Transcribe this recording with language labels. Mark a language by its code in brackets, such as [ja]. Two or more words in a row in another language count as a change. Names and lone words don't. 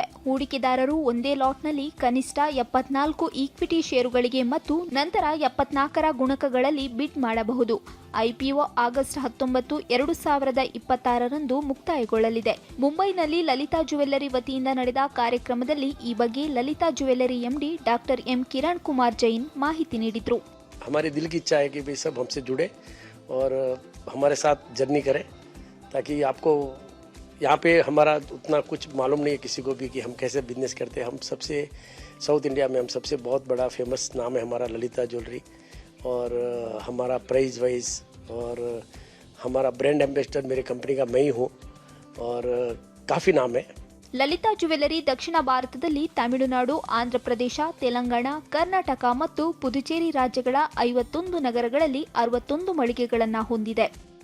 [kn] ಹೂಡಿಕೆದಾರರು ಒಂದೇ ಲಾಟ್ನಲ್ಲಿ ಕನಿಷ್ಠ 74 ಈಕ್ವಿಟಿ ಷೇರುಗಳಿಗೆ ಮತ್ತು ನಂತರ 74ರ ಗುಣಕಗಳಲ್ಲಿ ಬಿಡ್ ಮಾಡಬಹುದು. ಐಪಿಒ ಆಗಸ್ಟ್ 19, 2026 ರಂದು ಮುಕ್ತಾಯಗೊಳ್ಳಲಿದೆ. ಮುಂಬೈನಲ್ಲಿ ಲಲಿತಾ ಜ್ಯುವೆಲ್ಲರಿ ವತಿಯಿಂದ ನಡೆದ ಕಾರ್ಯಕ್ರಮದಲ್ಲಿ ಈ ಬಗ್ಗೆ ಲಲಿತಾ ಜ್ಯುವೆಲ್ಲರಿ ಎಂಡಿ ಡಾಕ್ಟರ್ ಎಂ ಕಿರಣ್ ಕುಮಾರ್ ಜೈನ್ ಮಾಹಿತಿ ನೀಡಿದರು. [hi] हमारे दिल की इच्छा है कि वे सब हमसे जुड़े और हमारे साथ जर्नी करें, ताकि आपको यहाँ पे हमारा उतना कुछ मालूम नहीं है किसी को भी कि हम कैसे बिजनेस करते हैं. हम सबसे साउथ इंडिया में हम सबसे बहुत बड़ा फेमस नाम है हमारा ललिता ज्वेलरी, और हमारा [en] price wise [hi] और हमारा [en] brand ambassador [hi] मेरे कंपनी का मैं ही हूँ, और काफ़ी नाम है. [kn] ಲಲಿತಾ ಜ್ಯುವೆಲ್ಲರಿ ದಕ್ಷಿಣ ಭಾರತದಲ್ಲಿ ತಮಿಳುನಾಡು, ಆಂಧ್ರಪ್ರದೇಶ, ತೆಲಂಗಾಣ, ಕರ್ನಾಟಕ ಮತ್ತು ಪುದುಚೇರಿ ರಾಜ್ಯಗಳ 51 ನಗರಗಳಲ್ಲಿ 61 ಮಳಿಗೆಗಳನ್ನು ಹೊಂದಿದೆ.